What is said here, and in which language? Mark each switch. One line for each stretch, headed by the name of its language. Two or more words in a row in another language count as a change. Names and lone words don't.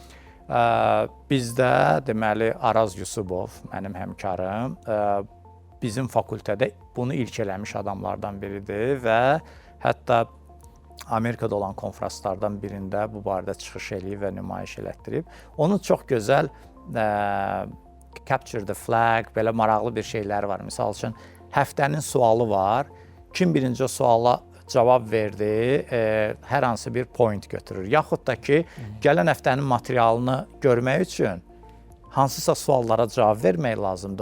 Azerbaijani: Bizdə deməli Araz Yusubov, mənim həmkarım, bizim fakültədə bunu ilk eləmiş adamlardan biridir və hətta Amerikada olan konfranslardan birində bu barədə çıxış eləyib və nümayiş elətdirib. Onun çox gözəl
English: capture the flag,
Azerbaijani: belə maraqlı bir şeyləri var. Misal üçün, həftənin sualı var. Kim birinci suala cavab verdi, hər hansı bir point götürür. Yaxud da ki, gələn həftənin materialını görmək üçün hansısa suallara cavab vermək lazımdır.